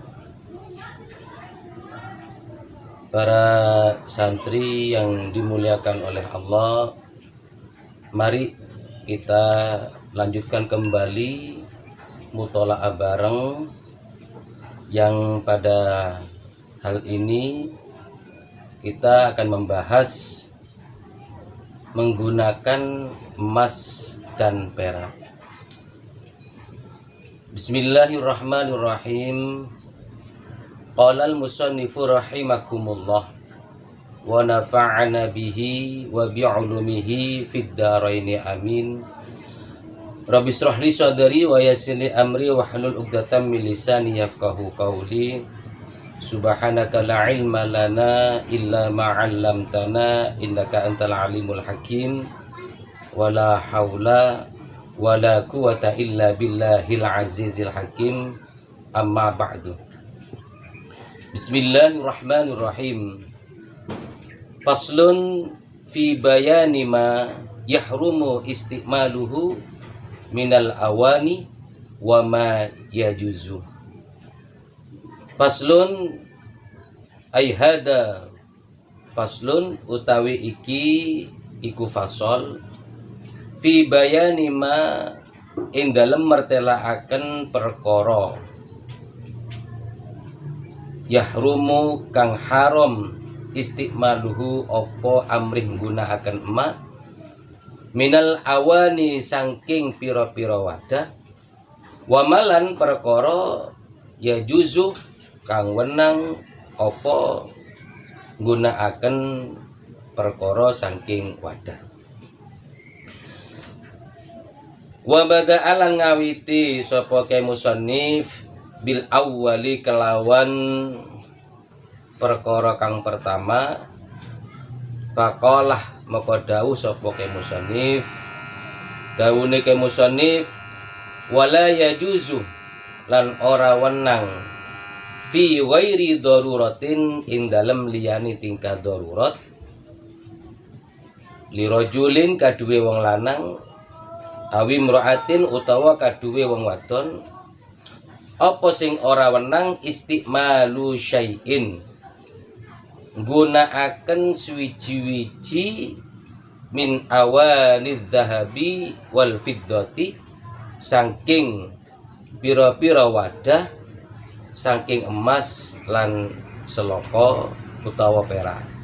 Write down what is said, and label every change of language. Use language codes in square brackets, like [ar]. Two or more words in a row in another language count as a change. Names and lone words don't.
[id] Para santri yang dimuliakan oleh Allah, mari kita lanjutkan kembali mutola'ah bareng yang pada hal ini kita akan membahas menggunakan emas dan perak. [ar] بسم الله الرحمن الرحيم. قال المصنف رحمكم الله ونفعنا به وبعلومه في الدارين آمين. رب اشرح لي صدري ويسر لي أمري واحلل عقدة من لساني يفقهوا قولي. سبحانك لا علم لنا إلا ما علمتنا إنك أنت العليم الحكيم. ولا حول ولا قوة إلا بالله العزيز الحكيم. أما بعد. بسم الله الرحمن الرحيم. فصل في بيان ما يحرم استعماله من الأواني وما يجوز. فصل أي هذا فصل [jv] utawi iki iku fasol [ar] في بيان ما [jv] ing dalem mertelaaken perkara yahrumu kang haram istimaluhu apa amrih nggunakaken emak [ar] من الأواني [jv] saking pira-pira wadah [ar] وما [jv] perkara [ar] يجوز [jv] kang wenang apa nggunakaken perkara saking wadah. [ar] وبدأ [jv] ngawiti sapa ke musannif [ar] بالأول [jv] kelawan perkara kang pertama. Faqalah maka dawuh sapa ke musannif, dawune ke musannif [ar] ولا يجوز [jv] lan ora wenang [ar] في غير ضرورة [jv] ing dalem liyane tingkah darurat [ar] لرجل [jv] kaduwe wong lanang [ar] أو امرأة [jv] utawa kaduwe wong wadon apa sing ora wenang [ar] استعمال شيء [jv] nggunakaken suwiji-wiji [ar] من أواني الذهب والفضة [jv] saking pira-pira wadah saking emas lan seloko utawa perak.